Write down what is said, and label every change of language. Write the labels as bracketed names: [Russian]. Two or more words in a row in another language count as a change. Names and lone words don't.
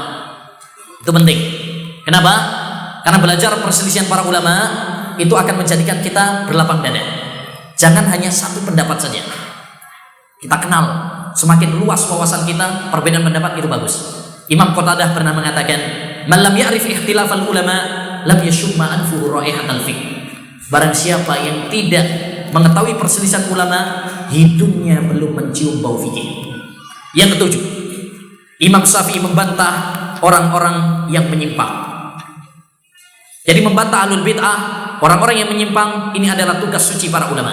[Indonesian] Itu penting. Kenapa? Karena belajar perselisihan para ulama itu akan menjadikan kita berlapang dada. Jangan hanya satu pendapat saja. Kita kenal, semakin luas wawasan kita, perbedaan pendapat itu bagus. Imam Qatadah pernah mengatakan, [Arabic] "من لم يعرف اختلاف العلماء لم يشم أنفه رائحة الفقه." [Indonesian] Barang siapa yang tidak mengetahui perselisihan ulama, hidungnya belum mencium bau fikih. Yang ketujuh, Imam Syafi'i membantah orang-orang yang menyimpang. Jadi membantah [Arabic] أهل البدعة, [Indonesian] orang-orang yang menyimpang, ini adalah tugas suci para ulama.